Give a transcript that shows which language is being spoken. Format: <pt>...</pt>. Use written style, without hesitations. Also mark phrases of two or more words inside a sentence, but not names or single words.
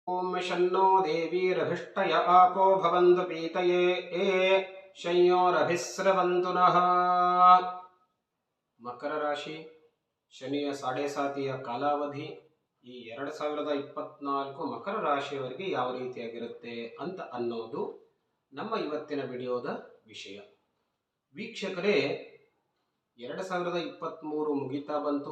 <sa>ओम शन्नो देवीरभिष्टय आपो भवन्तु पीतये शंयोरभिस्रवन्तु नः।</sa> <kn>ಮಕರ ರಾಶಿ ಶನಿಯ ಸಾಡೆಸಾತಿಯ ಕಾಲಾವಧಿ ಈ 2024 ಮಕರ ರಾಶಿಯವರಿಗೆ ಯಾವ ರೀತಿಯಾಗಿರುತ್ತೆ ಅಂತ ಅನ್ನೋದು ನಮ್ಮ ಇವತ್ತಿನ ವಿಡಿಯೋದ ವಿಷಯ. ವೀಕ್ಷಕರೇ, 2023 ಮುಗಿತಾ ಬಂತು.</kn>